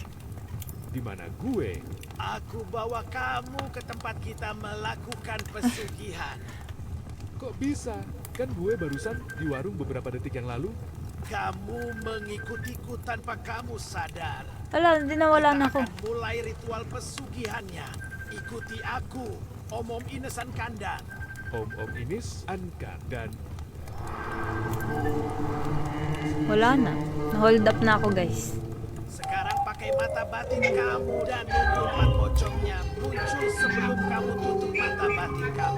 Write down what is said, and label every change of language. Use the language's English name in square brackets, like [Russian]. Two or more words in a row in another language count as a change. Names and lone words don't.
[Indonesian] Di mana gue? Aku bawa kamu ke tempat kita melakukan pesugihan. Kok bisa? Kan gue barusan di warung beberapa detik yang lalu. Kamu mengikutiku tanpa kamu sadar. [Filipino] wala, hindi nawala na ako. [Indonesian] Kita akan mulai ritual pesugihannya. Ikuti aku, Om Inesan Kandang. Om Inis, Anka, dan [Filipino] Wala na. Na-hold up na ako, guys. [Indonesian] Sekarang pakai mata batin kamu dan nunggu empat pocongnya muncul sebelum kamu tutup mata batin kamu.